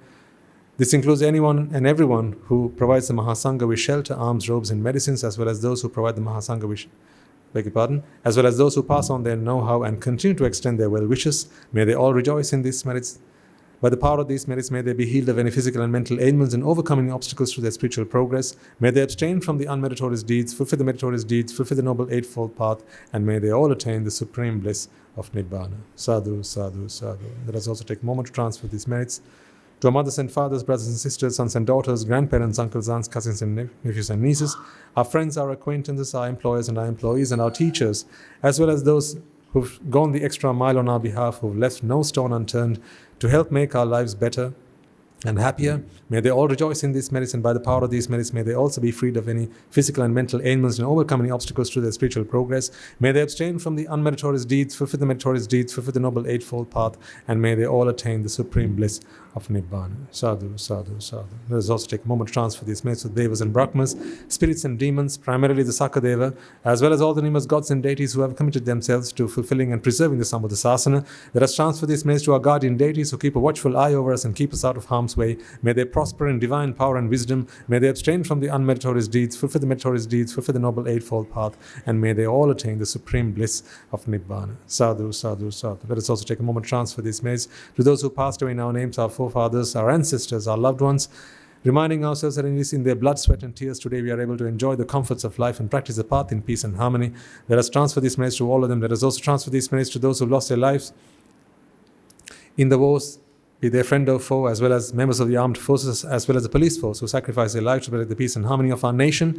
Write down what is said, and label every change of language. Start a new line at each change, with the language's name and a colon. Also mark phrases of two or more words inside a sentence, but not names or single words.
English: This includes anyone and everyone who provides the Mahasangha with shelter, alms, robes and medicines, as well as those who provide the Mahasangha with, as well as those who pass on their know-how and continue to extend their well wishes. May they all rejoice in these merits. By the power of these merits, may they be healed of any physical and mental ailments and overcoming obstacles to their spiritual progress. May they abstain from the unmeritorious deeds, fulfill the meritorious deeds, fulfill the noble eightfold path, and may they all attain the supreme bliss of Nibbana.
Pali: Sadhu, sadhu, sadhu.
English: Let us also take a moment to transfer these merits to our mothers and fathers, brothers and sisters, sons and daughters, grandparents, uncles, aunts, cousins and nephews and nieces, our friends, our acquaintances, our employers and our employees, and our teachers, as well as those who've gone the extra mile on our behalf, who've left no stone unturned to help make our lives better, and happier. May they all rejoice in these merits, and by the power of these merits, may they also be freed of any physical and mental ailments and overcome any obstacles to their spiritual progress. May they abstain from the unmeritorious deeds, fulfill the meritorious deeds, fulfill the noble eightfold path, and may they all attain the supreme bliss of Nibbana.
Pali: Sadhu, sadhu, sadhu.
English: Let us also take a moment to transfer these merits to Devas and Brahmas, spirits and demons, primarily the Sakadeva, as well as all the numerous gods and deities who have committed themselves to fulfilling and preserving the Sambuddhasasana. Let us transfer these merits to our guardian deities who keep a watchful eye over us and keep us out of harm's way. May they prosper in divine power and wisdom. May they abstain from the unmeritorious deeds, fulfill the meritorious deeds, fulfill the noble eightfold path, and may they all attain the supreme bliss of Nibbana.
Pali: Sadhu, sadhu, sadhu.
English: Let us also take a moment to transfer these merits to those who passed away in our names, our forefathers, our ancestors, our loved ones, reminding ourselves that in their blood, sweat and tears today we are able to enjoy the comforts of life and practice the path in peace and harmony. Let us transfer these merits to all of them. Let us also transfer these merits to those who lost their lives in the wars, be they friend or foe, as well as members of the armed forces, as well as the police force who sacrificed their lives to protect the peace and harmony of our nation.